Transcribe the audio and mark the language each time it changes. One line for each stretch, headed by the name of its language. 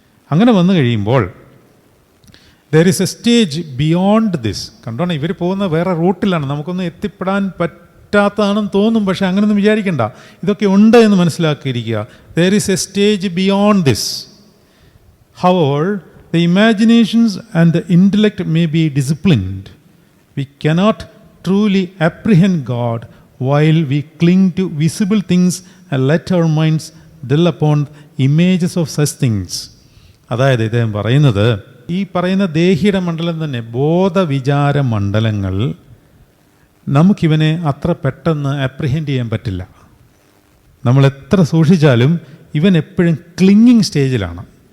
Malayalam: അങ്ങനെ വന്നു കഴിയുമ്പോൾ
English: There is a stage beyond this.
Malayalam: കണ്ടോണം, ഇവർ പോകുന്ന വേറെ റൂട്ടിലാണ്, നമുക്കൊന്നും എത്തിപ്പെടാൻ പറ്റാത്തതാണെന്ന് തോന്നും. പക്ഷേ അങ്ങനെയൊന്നും വിചാരിക്കണ്ട, ഇതൊക്കെ ഉണ്ട് എന്ന് മനസ്സിലാക്കിയിരിക്കുക.
English: There is a stage beyond this. However the imaginations and the intellect may be disciplined, we cannot truly apprehend God while we cling to visible things and let our minds dwell upon images of such things.
Malayalam: അതായത് ഇദ്ദേഹം പറയുന്നത്, ഈ പറയുന്ന ദേഹിയുടെ മണ്ഡലം തന്നെ, ബോധവിചാര മണ്ഡലങ്ങൾ, നമുക്കിവനെ അത്ര പെട്ടെന്ന് അപ്രിഹെൻഡ് ചെയ്യാൻ പറ്റില്ല. നമ്മൾ എത്ര സൂക്ഷിച്ചാലും ഇവൻ എപ്പോഴും ക്ലിങ്ങിങ് സ്റ്റേജിലാണ്.